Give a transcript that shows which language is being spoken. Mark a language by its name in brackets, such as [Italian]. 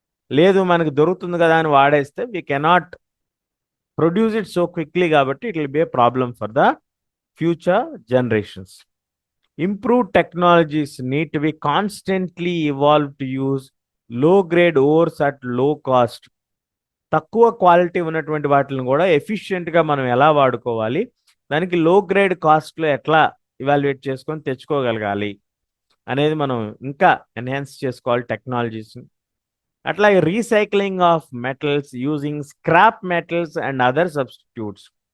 [Telugu] లేదు మనకు దొరుకుతుంది కదా అని వాడేస్తే [English] We cannot produce it so quickly, కాబట్టి it will be a problem for the future generations. Improved technologies need to be constantly evolved to use low grade ores at low cost. [Telugu] తక్కువ quality ఉన్నటువంటి వాటిని కూడా ఎఫిషియెంట్గా మనం ఎలా వాడుకోవాలి, దానికి లో గ్రేడ్ కాస్ట్లో ఎట్లా ఇవాల్యుయేట్ చేసుకొని తెచ్చుకోగలగాలి అనేది మనం ఇంకా ఎన్హాన్స్ చేసుకోవాలి టెక్నాలజీస్ని. [English] అట్లాగే recycling of metals using scrap metals and other substitutes.